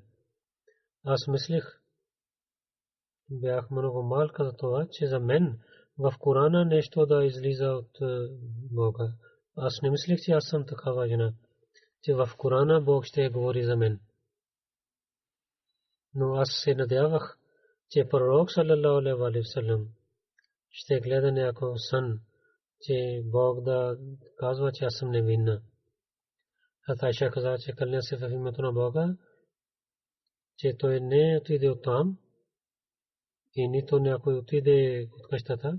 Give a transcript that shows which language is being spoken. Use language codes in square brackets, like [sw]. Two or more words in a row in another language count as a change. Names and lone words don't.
[bg] Аз мислех, бях много малка за това, че за мен в Корана нещо да излиза от Бога. Аз не мислех, че аз съм такава жена, че в Корана Бог ще говори за мен. Но аз се надявах, че пророк [ar] صلى الله عليه وسلم [bg] ще гледа някой сън, че Бог да казва, че аз съм невинна. Айша каза, че кълня се в името на Бога, че той не отиде от там и нито някой отиде от къщата.